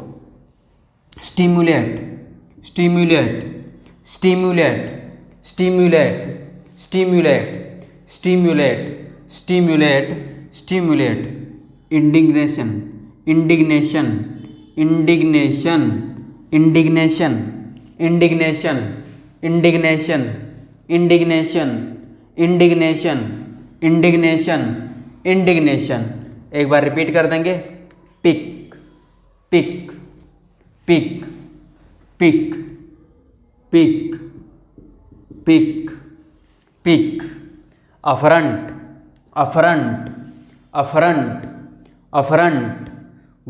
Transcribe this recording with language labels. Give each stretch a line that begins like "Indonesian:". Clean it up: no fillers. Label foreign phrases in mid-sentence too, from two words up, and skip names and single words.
English: stimulate, stimulate, stimulate, stimulate, stimulate, stimulate, stimulate, stimulate। indignation, indignation, indignation, indignation, indignation, indignation, indignation, indignation, indignation, indignation।
Hindi: एक बार रिपीट कर देंगे।
English: pick, pick, pick, pick, pick, pick, pick. affront, affront, affront, affront.